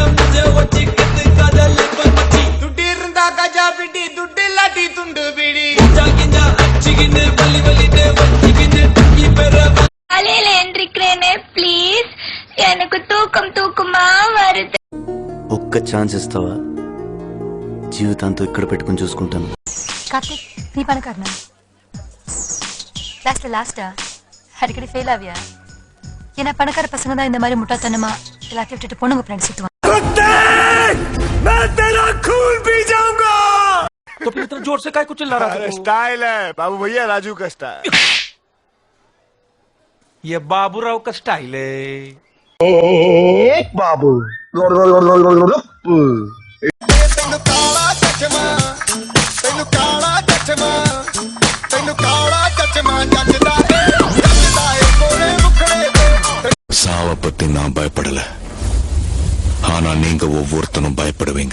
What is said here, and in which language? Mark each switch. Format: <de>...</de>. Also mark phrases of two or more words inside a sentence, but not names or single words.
<ta>துட்டி இருந்தா கஜா பிடி, துட்டு இல்லாட்டி துண்டு பிடி. காலையில எந்திரிக்கிறேனே ப்ளீஸ், எனக்கு தூக்கமா வருது.</ta> <te>ఒక్క ఛాన్స్ ఇస్తావా? జీవితాంతో ఇక్కడ పెట్టుకుని చూసుకుంటాను.</te> <ta>கார்த்திக், நீ பணக்காரனா? லாஸ்டா அடிக்கடி ஃபெயில் ஆவியா? ஏன்னா பணக்கார பசங்க தான் இந்த மாதிரி முட்டாத்தனமா எல்லாத்தையும் விட்டுட்டு பொண்ணுங்க பின்னாடி சுத்துவாங்க.</ta> <hi>तो फिर इतना जोर से काय को चिल्ला रहा था? स्टाइल है बाबू भैया, राजू का स्टाइल. ये बाबूराव का स्टाइल है. బాబు</hi> <ta>சாவை பத்தி நான் பயப்படல, ஆனா நீங்க ஒவ்வொருத்தனும் பயப்படுவீங்க.</ta>